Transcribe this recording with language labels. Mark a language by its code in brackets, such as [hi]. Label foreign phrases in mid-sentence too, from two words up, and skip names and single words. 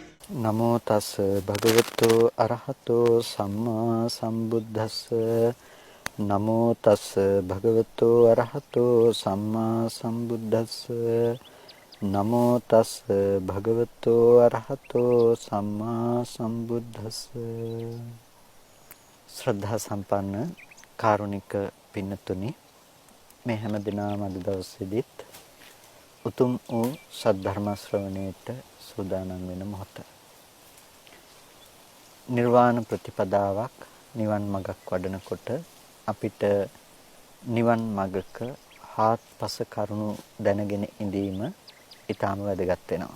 [pi] නමෝ තස් භගවතු අරහතෝ සම්මා සම්බුද්දස්ස නමෝ තස් භගවතු අරහතෝ සම්මා සම්බුද්දස්ස නමෝ තස් භගවතු අරහතෝ සම්මා සම්බුද්දස්ස [si] ශ්‍රද්ධා සම්පන්න කාරුණික පින්නතුනි මේ හැම දිනම අද දවසේදීත් උතුම් වූ සද්ධර්ම ශ්‍රවණයට සූදානම් වෙන මොහොත නිර්වාණ ප්‍රතිපදාවක් නිවන් මඟක් වඩනකොට අපිට නිවන් මඟක හාත්පස කරුණු දැනගෙන ඉඳීම ඊටාම වැදගත් වෙනවා.